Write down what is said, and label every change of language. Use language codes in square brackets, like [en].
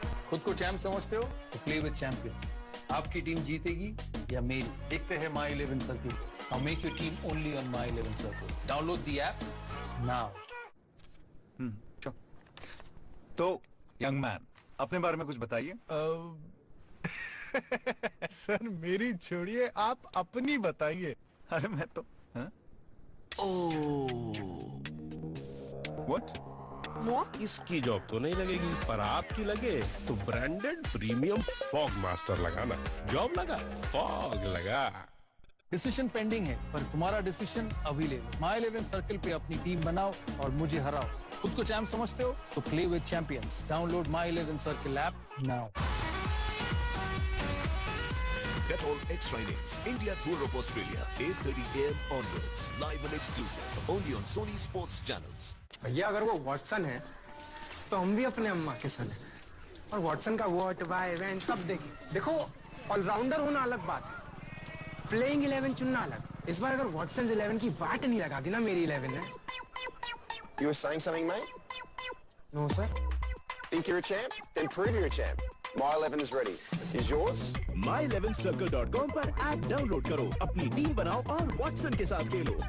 [hi] खुद को चैंप समझते हो तो [en] Play with champions. [hi] आपकी टीम जीतेगी या मेरी, देखते हैं My 11 Circle। [en] Now make your team only on My 11 Circle। Download the app now। sure। [hi] तो यंग मैन अपने बारे में कुछ बताइए। सर मेरी छोड़िए, आप अपनी बताइए। अरे मैं तो [en] What? [hi] इसकी जॉब तो नहीं लगेगी, पर आपकी लगे तो ब्रांडेड प्रीमियम फॉग मास्टर लगाना। जॉब लगा, फॉग लगा। डिसीजन पेंडिंग है, पर तुम्हारा डिसीजन अभी ले लो। My 11 Circle पे अपनी टीम बनाओ और मुझे हराओ। खुद को चैंप समझते हो तो [en] Play with champions. Download My 11 Circle app now. Dettol Extra Innings, India Tour of Australia, 8:30 AM onwards, live and exclusive, only on Sony Sports Channels. [hi] भैया अगर वो वॉटसन है तो हम भी अपने अम्मा के सन हैं और वॉटसन का वॉट वाई वैन सब देखें। देखो ऑलराउंडर होना अलग बात है, प्लेइंग 11 चुनना अलग। इस बार अगर वॉटसन 11 की वाट नहीं लगा दी ना मेरी 11 ने। [en] You were saying something, mate? No, sir. Think you're a champ? Then prove you're a champ. My 11 is ready. Is yours? [hi] My11circle.com पर ऐप डाउनलोड करो, अपनी टीम बनाओ और वॉटसन के साथ खेलो।